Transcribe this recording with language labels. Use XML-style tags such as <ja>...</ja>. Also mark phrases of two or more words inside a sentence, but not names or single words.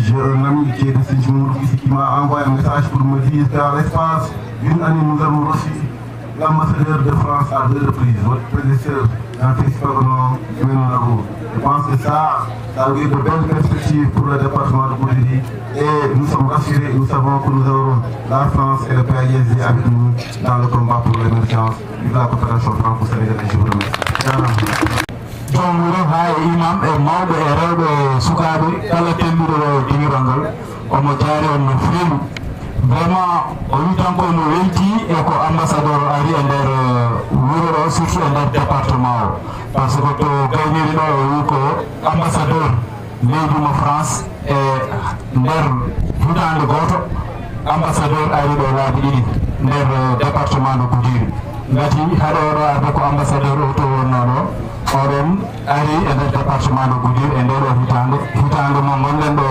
<fr>J'ai un ami qui est de Sinthiou ici qui m'a envoyé un message pour me dire qu'à l'espace d'une année nous avons reçu l'ambassadeur de France à 2 reprises, votre prédécesseur, Jean-Philippe Pagano, je pense que ça a eu de belles perspectives pour le département de Goudiri et nous sommes rassurés, nous savons que nous aurons la France et le PAISD avec nous dans le combat pour l'émergence de la coopération franco-sénégalaise. Je vous remercie.</fr> <ff>Jomuro ha imam e mawɓe e rewɓe sukaɓe kala tembiɗo dinirangol omo jaari on no feewi vraiment o wi tan ko no welti e ko ambassadeur ari e nder wuro ɗo surtout e nder département o</ff> <fr>par ce que</fr> <ff>to gayniri ɗo o wi ko ambassadeur leydi mo France e nder hitande goto ambassadeur ari ɗo laabi ɗiɗi nder</ff> <fr>département de Goudiri</fr> <ff>gati haɗo oɗo arde ko ambassadeur o to wonno ɗo oɗon ari e nder</ff> <fr>département de Goudiri</fr> <ff>e nder o hitande mo gonɗen ɗo</ff>